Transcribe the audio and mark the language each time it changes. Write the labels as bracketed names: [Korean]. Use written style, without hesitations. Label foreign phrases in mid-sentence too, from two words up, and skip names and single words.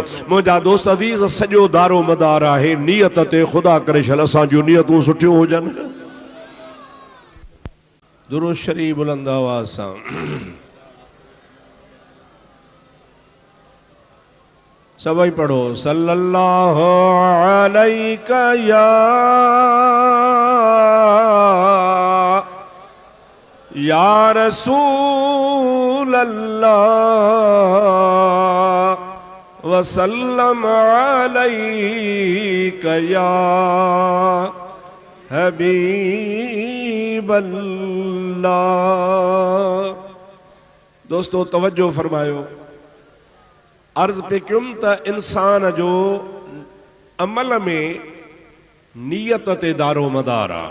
[Sindhi] मुंहिंजा दोस्त अज़ीज़, सॼो दारो मदार आहे नियत ते। ख़ुदा करे छल असां जूं नियतूं सुठियूं हुजनि। दुरूद शरीफ बुलंद आवाज़ सां सभई पढ़ो। [Arabic] صلى الله عليك يا رسول الله وسلم عليك يا حبيب الله. [Sindhi] दोस्तों तवज्जो फरमायो। अर्ज पे क्युम त इंसान जो अमल में नियत ते दारो मदार आहे।